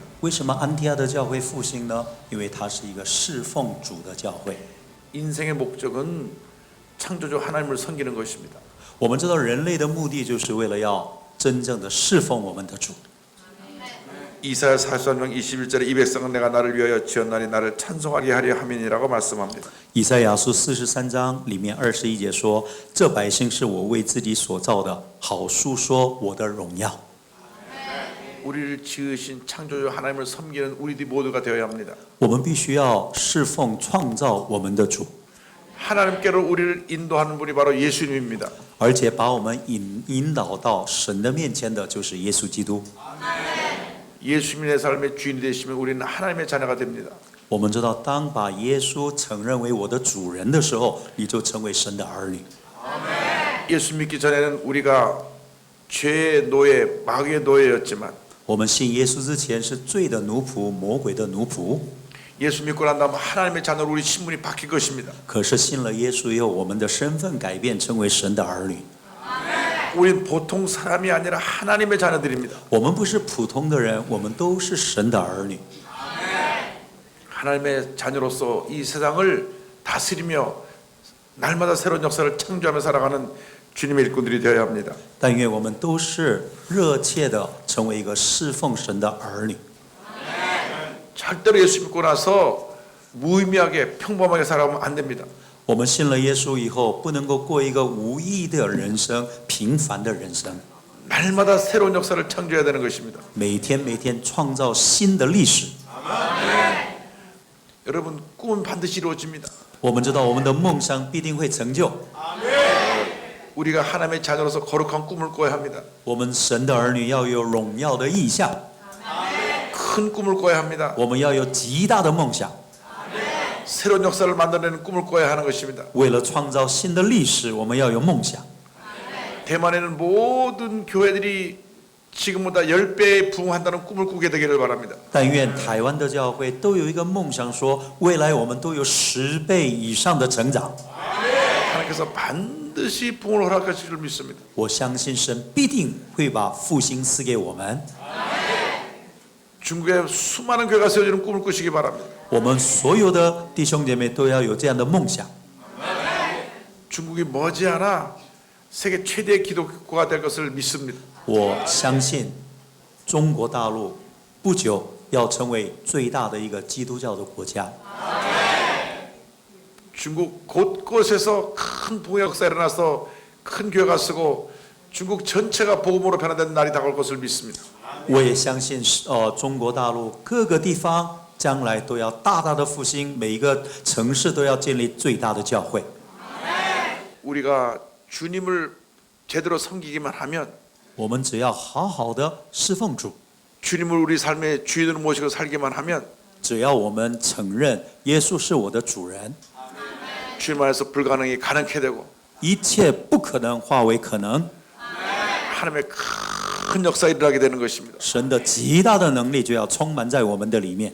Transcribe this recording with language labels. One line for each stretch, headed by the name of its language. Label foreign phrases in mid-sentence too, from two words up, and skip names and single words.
Chinese: 为什么安提阿的教会复兴呢？因为它是一个侍奉主的教会。
Korean: 인생의 목적은 창조주 하나님을 섬기는 것입니다.
Chinese: 我们知道人类的目的就是为了要真正的侍奉我们的主。
Korean: 이사야 43장 21절에 이 백성은 내가 나를 위하여 지었나니 나를 찬송하게 하려 함이니라고 말씀합니다.
Chinese: 以赛亚书43章里面21节说：“这百姓是我为自己所造的，好述说我的荣耀。”
Korean: 우리를 지으신 창조주 하나님을 섬기는 우리들 모두가 되어야 합니다.
Chinese: 我们必须要侍奉创造我们的主，
Korean: 하나님께로 우리를 인도하는 분이 바로 예수님입니다.
Chinese: 而且把我们引导到神的面前的就是耶稣基督。
Korean: 예수님의 삶의 주인이 되시면 우리는 하나님의 자녀가 됩니다.
Chinese: 我们知道，当把耶稣承认为我的主人的时候，你就成为神的儿女。
Korean: 예수 믿기 전에는 우리가 죄의 노예, 마귀의 노예였지만
Chinese: 我们信耶稣之前是罪的奴仆、魔鬼的奴仆，
Korean: 예수 믿고 난 다음 하나님의 자녀로 우리 신분이 바뀔 것입니다.
Chinese: 可是信了耶稣以后，我们的身份改变，成为神的儿女。
Korean: 우린 보통 사람이 아니라 하나님의 자녀들입니다.
Chinese: 我们不是普通的人，我们都是神的儿女。
Korean: 하나님의 자녀로서 이 세상을 다스리며 날마다 새로운 역사를 창조하며 살아가는 주님의 일꾼들이 되어야 합니다.
Chinese: 但愿我们都是热切的成为一个侍奉神的儿女。
Korean: 절대로 예수 믿고 나서 무의미하게 평범하게 살아가면 안 됩니다.
Chinese: 我们信了耶稣以后，不能够过一个无意义的人生、平凡的人生。
Korean: 날마다 새로운 역사를 창조해야 되는 것입니다.
Chinese: 每天创造新的历史。
Korean: 여러분 꿈은 반드시 이루어집니다.
Chinese: 我们知道我们的梦想必定会成就。
Korean: 우리가 하나님의 자녀로서 거룩한 꿈을 꿔야 합니다.
Chinese: 我们神的儿女要有荣耀的意象，
Korean: 큰 꿈을 꿔야 합니다.
Chinese: 我们要有极大的梦想。
Korean: 새로운 역사를 만들어내는 꿈을 꿔야 하는 것입니다.
Chinese: 为了创造新的历史，我们要有梦想。
Korean: 대만에는 모든 교회들이 지금보다 10배 부흥한다는 꿈을 꾸게 되기를 바랍니다.
Chinese: 但愿台湾的教会都有一个梦想，说未来我们都有10倍以上的成长。
Korean: 하나님께서 반드시 부흥을 허락하실 줄 믿습니다.
Chinese: 我相信神必定会把复兴赐给我们。
Korean: 중국에 수많은 교회가 세워지는 꿈을 꾸시기 바랍니다.
Chinese: 我们所有的弟兄姐妹都要有这样的梦想。
Korean: 중국이 머지않아 세계 최대의 기독교가 될 것을 믿습니다.
Chinese: 我相信中国大陆不久要成为最大的一个基督教的国家。
Korean: 중국 곳곳에서 큰 부흥의 역사가 일어나서 큰 교회가 쓰고 중국 전체가 복음으로 변화되는 날이 다가올 것을 믿습니다.
Chinese: 我也相信，中国大陆各个地方将来都要大大的复兴，每一个城市都要建立最大的教会。
Korean: 우리가 주님을 제대로 섬기기만 하면
Chinese: 我们只要好好的侍奉主，
Korean: 주님을 우리 삶의 주인으로 모시고 살기만 하면
Chinese: 只要我们承认耶稣是我的主人，
Korean: 주님 안에서 불가능이 가능케 되고
Chinese: 一切不可能化为可能，
Korean: 하나님의 큰 역사 일어나게 되는 것입니다.
Chinese: 神的极大的能力就要充满在我们的里面。